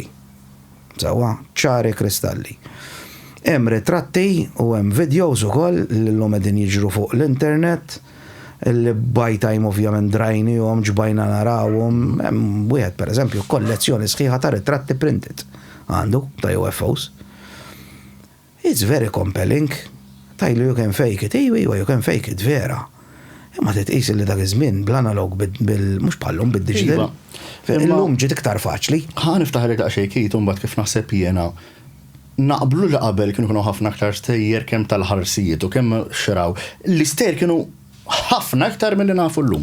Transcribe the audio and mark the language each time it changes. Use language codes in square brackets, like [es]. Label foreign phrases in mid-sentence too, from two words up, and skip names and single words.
[mt] Sawa, ċari kristalli. Hemm ritratti u hemm videos ukoll li l-lum qegħdin jiġru fuq l-internet li [en] by time [mt] ovvjament drajnihom ġbajna narawhom. Hemm wieħed pereżempju kollezzjoni sħiħa ta' ritratti printed għandu ta' UFOs. [en] It's very compelling. Tajlu you can fake it, you can fake it, [mt] vera. Imma titqis li dak iż-żmien bl-analog mhux bħallhom bid-digital. Illum ġiet iktar faċli. Niftaħlek daqs xejn u mbagħad kif naħseb jiena naqblu li qabel kienu ħafna aktar stejjer kemm tal-ħarsijiet u kemm xraw. L-istejjer kienu ħafna aktar milli nafu llum.